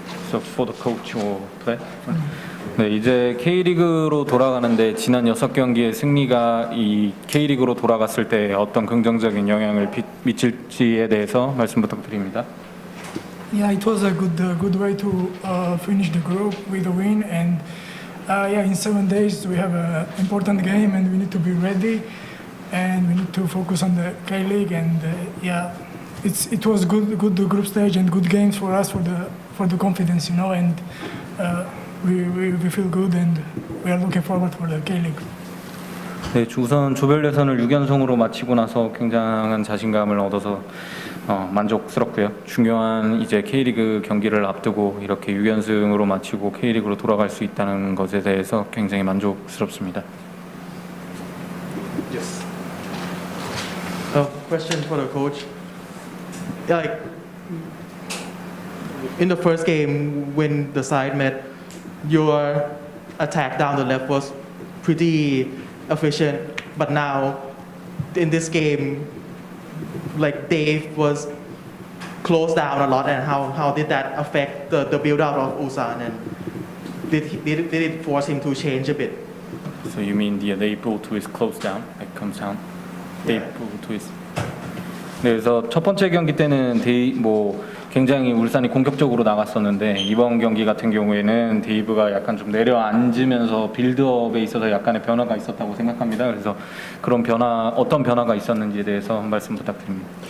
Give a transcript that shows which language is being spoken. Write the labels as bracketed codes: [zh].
[en] So for the coach or player? [ko] 네, 이제 K리그로 돌아가는데 지난 6경기의 승리가 이 K리그로 돌아갔을 때 어떤 긍정적인 영향을 미칠지에 대해서 말씀 부탁드립니다. [en] Yeah, it was a good way to finish the group with a win, and yeah, in 7 days we have an important game, and we need to be ready, and we need to focus on the K-League, and yeah, it was good group stage and good games for us for the confidence, you know, and we feel good, and we are looking forward for the K-League. [ko] 네, 우선 조별 예선을 6연승으로 마치고 나서 굉장한 자신감을 얻어서 만족스럽고요. 중요한 이제 K리그 경기를 앞두고 이렇게 6연승으로 마치고 K리그로 돌아갈 수 있다는 것에 대해서 굉장히 만족스럽습니다. [en] Yes. A question for the coach. Like in the first game when the side met, your attack down the left was pretty efficient, but now in this game, like Dave was closed down a lot, and how did that affect the build up of Ulsan, and did it force him to change a bit? So you mean the April twist closed down, like comes down? The April twist. [ko] 네, 그래서 첫 번째 경기 때는 굉장히 울산이 공격적으로 나갔었는데 이번 경기 같은 경우에는 데이브가 약간 좀 내려앉으면서 빌드업에 있어서 약간의 변화가 있었다고 생각합니다. 그래서 그런 어떤 변화가 있었는지에 대해서 말씀 부탁드립니다.